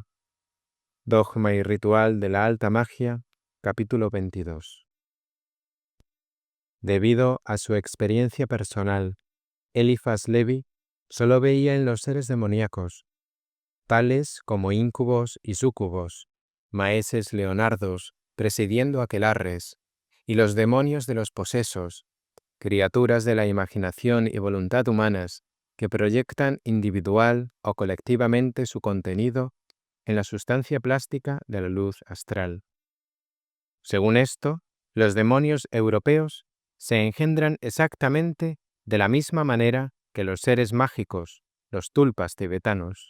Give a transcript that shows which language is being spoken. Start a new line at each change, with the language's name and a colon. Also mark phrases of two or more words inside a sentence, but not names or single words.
Spanish: Dogma y Ritual de la Alta Magia, capítulo 22. Debido a su experiencia personal, Eliphas Lévy solo veía en los seres demoníacos, tales como íncubos y súcubos, maeses leonardos presidiendo aquelarres, y los demonios de los posesos, criaturas de la imaginación y voluntad humanas que proyectan individual o colectivamente su contenido en la sustancia plástica de la luz astral. Según esto, los demonios europeos se engendran exactamente de la misma manera que los seres mágicos, los tulpas tibetanos.